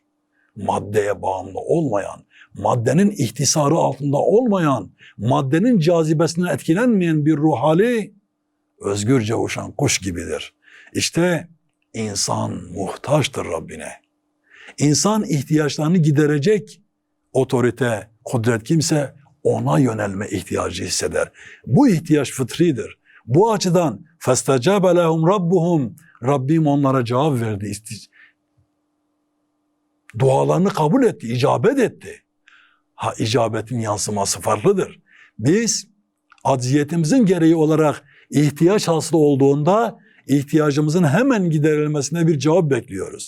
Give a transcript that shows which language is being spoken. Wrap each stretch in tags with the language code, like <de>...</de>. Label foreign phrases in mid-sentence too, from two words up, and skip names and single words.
<tr>Maddeye bağımlı olmayan, maddenin ihtisarı altında olmayan, maddenin cazibesinden etkilenmeyen bir ruh hali özgürce uçan kuş gibidir. İşte insan muhtaçtır Rabbine. İnsan ihtiyaçlarını giderecek otorite, kudret kimse ona yönelme ihtiyacı hisseder. Bu ihtiyaç fıtridir. Bu açıdan</tr> <ar>فَاسْتَجَابَ لَهُمْ رَبُّهُمْ</ar> <tr>Rabbim onlara cevap verdi. Dualarını kabul etti, icabet etti. İcabetin yansıması farklıdır. Biz acziyetimizin gereği olarak ihtiyaç hasılı olduğunda ihtiyacımızın hemen giderilmesine bir cevap bekliyoruz.</tr>